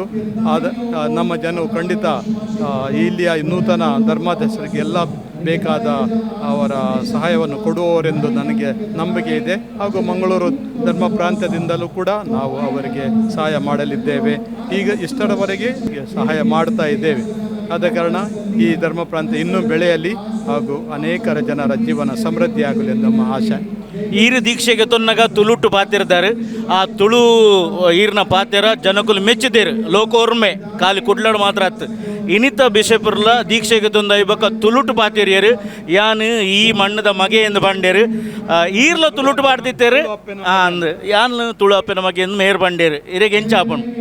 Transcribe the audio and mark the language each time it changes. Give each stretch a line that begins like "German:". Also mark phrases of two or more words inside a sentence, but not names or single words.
Kannada: ನಮ್ಮ ಜನರು ಖಂಡಿತ ಇಲ್ಲಿಯ ನೂತನ ಧರ್ಮಾಧ್ಯಕ್ಷರಿಗೆ ಎಲ್ಲ ಬೇಕಾದ ಅವರ ಸಹಾಯವನ್ನು ಕೊಡುವವರೆಂದು ನನಗೆ ನಂಬಿಕೆ ಇದೆ. ಹಾಗೂ ಮಂಗಳೂರು ಧರ್ಮ ಪ್ರಾಂತ್ಯದಿಂದಲೂ ಕೂಡ ನಾವು ಅವರಿಗೆ ಸಹಾಯ ಮಾಡಲಿದ್ದೇವೆ. ಈಗ ಇಷ್ಟರವರೆಗೆ ಸಹಾಯ ಮಾಡ್ತಾ ಇದ್ದೇವೆ. ಆದ ಕಾರಣ ಈ ಧರ್ಮ ಪ್ರಾಂತ್ಯ ಇನ್ನೂ ಬೆಳೆಯಲಿ ಹಾಗೂ ಅನೇಕರ ಜನರ ಜೀವನ ಸಮೃದ್ಧಿಯಾಗಲಿ ಎಂದು ನಮ್ಮ ಆಶೆ.
Tulu: ಈರು ದೀಕ್ಷೆಗೆ ತೊನ್ನಗ ತುಳುಟ್ಟು ಪಾತಿರ್ತಾರೆ. ಆ ತುಳು ಈರ್ನ ಪಾತಿರ ಜನಕುಲು ಮೆಚ್ಚಿದೇರು ಲೋಕೋರ್ಮೆ ಕಾಲಿ ಕುಡ್ಲಾಡು ಮಾತ್ರ ಆತು. ಇನಿತ ಬಿಷಪರ್ಲ ದೀಕ್ಷೆಗೆ ತೊಂದ ಇಬ್ಬಕ ತುಳುಟು ಪಾತಿರಿಯರು ಯಾನ್ ಈ ಮಣ್ಣದ ಮಗೆ ಎಂದು ಬಂಡೇರು ಈರ್ಲ ತುಳುಟು ಪಾಡ್ತಿತ್ತೇರು ಅಂದ್ ಯಾನ್ ತುಳು ಅಪ್ಪನ ಮಗೆ ಎಂದು ಮೇರ್ ಬಂಡೇರು ಇರೆಗೆ ಎಂಚಾಪಣ್